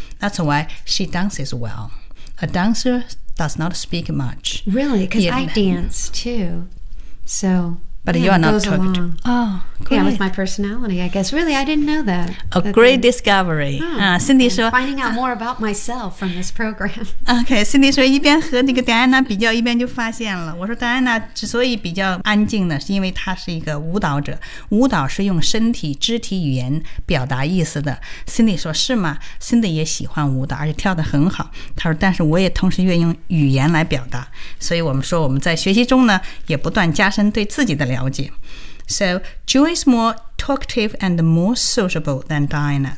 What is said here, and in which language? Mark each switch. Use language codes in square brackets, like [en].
[en] That's why she dances well. A dancer does not speak much. Really? Because I dance too. So, but yeah, you are not talking. Oh, great. Yeah, with my personality, I guess. Really, I didn't know that. A great discovery. Cindy said, finding out more about myself from this program. Okay, Cindy said, [zh] 一边和那个 Diana 比较，一边就发现了。我说 Diana 之所以比较安静呢，是因为她是一个舞蹈者。舞蹈是用身体、肢体语言表达意思的。 Cindy说，是吗？Cindy 也喜欢舞蹈，而且跳得很好。她说，但是我也同时愿意用语言来表达。所以我们说，我们在学习中呢，也不断加深对自己的了解。 [en] So, Joe is more talkative and more sociable than Diana.